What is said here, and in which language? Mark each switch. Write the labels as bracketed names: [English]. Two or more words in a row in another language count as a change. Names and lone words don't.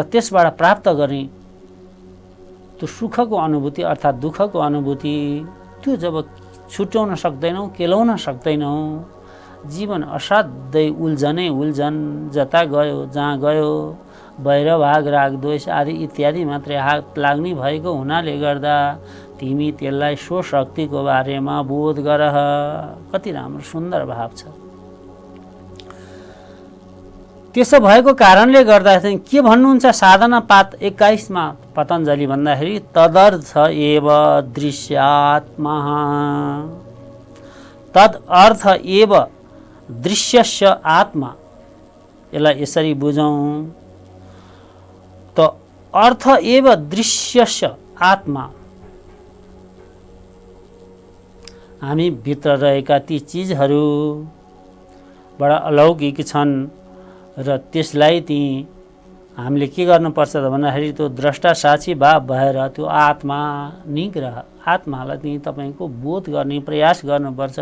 [Nepali] त्यसबाट प्राप्त गर्ने त्यो सुखको अनुभूति अर्थात् दुःखको अनुभूति त्यो जब छुट्याउन सक्दैनौँ केलाउन सक्दैनौँ जीवन असाध्यै उल्झनै उल्झन जता गयो जहाँ गयो वैर भाग राग द्वेष आदि इत्यादि मात्रै हात लाग्ने भएको हुनाले गर्दा तिमी त्यसलाई स्वशक्तिको बारेमा बोध गर। कति राम्रो सुन्दर भाव छ। त्यसो भएको कारणले गर्दा के भन्नुहुन्छ साधना पात 21 मा पतञ्जलि भन्दाखेरि [Sanskrit] तदर्थ एव दृश्यात्मा तद अर्थ एव दृश्यस्य आत्मा। [Nepali] यसलाई यसरी बुझौँ त [Sanskrit] अर्थ एव दृश्यस्य आत्मा [Nepali] हामी भित्र रहेका ती चिजहरू बडा अलौकिक छन् र त्यसलाई ती हामीले के गर्नुपर्छ त भन्दाखेरि त्यो द्रष्टा साक्षी भाव भएर त्यो आत्मा निग्रह आत्मालाई चाहिँ तपाईँको बोध गर्ने प्रयास गर्नुपर्छ।